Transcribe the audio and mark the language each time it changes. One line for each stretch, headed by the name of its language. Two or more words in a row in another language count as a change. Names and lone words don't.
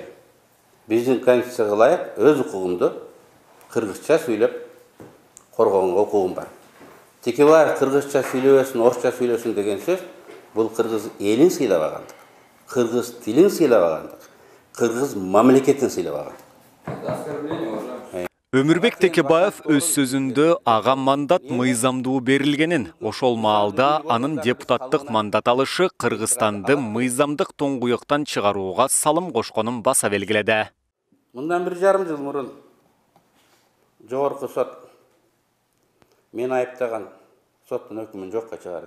Kyrgyz: Биздин конституцияга ылайык өз укугумду кыргызча сүйлөп коргоонго укугум бар. Текебаев кыргызча сүйлөбөсүн, орусча сүйлөсүн деген сөз бул кыргыз элин сыйлабагандык, кыргыз тилин сыйлабагандык, кыргыз мамлекетин сыйлабагандык.
Russian: Это оскорбление, уважаемый.
Kyrgyz: Өмүрбек Текебаев өз сөзүндө ага мандат мыйзамдуу берилгенин, ошол маалда анын депутаттык мандат алышы Кыргызстанды мыйзамдык тоңгуюктан чыгарууга салым кошконун баса белгиледи. Мындан 1,5 жыл мурун жогорку сот мен айыптаган соттун өкүмүн жокко чыгарды.